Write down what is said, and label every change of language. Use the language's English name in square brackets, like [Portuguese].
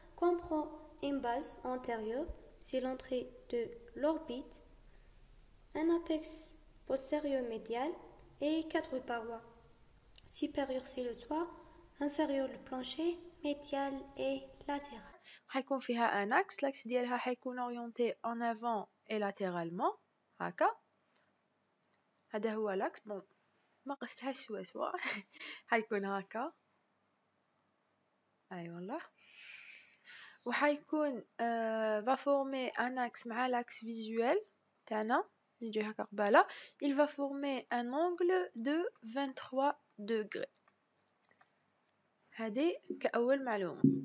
[French] Comprend une base antérieure, c'est l'entrée de l'orbite, un apex postérieur médial et quatre parois. Supérieur c'est le toit, inférieur le plancher, médial et latéral. [Arabic] حيكون فيها [French] un axe, l'axe [Arabic] ديالها حيكون [French] orienté en avant et latéralement [Arabic] هكا. هذا هو l'axe. bon ما قستهاش سوا حيكون هكا اي والله. وحيكون [French] va former un axe [Arabic] مع [French] l'axe visuel [Arabic] تاعنا نجي هكا قباله. [French] il va former un angle de 23 degrés. [Arabic] هذه كأول معلومة.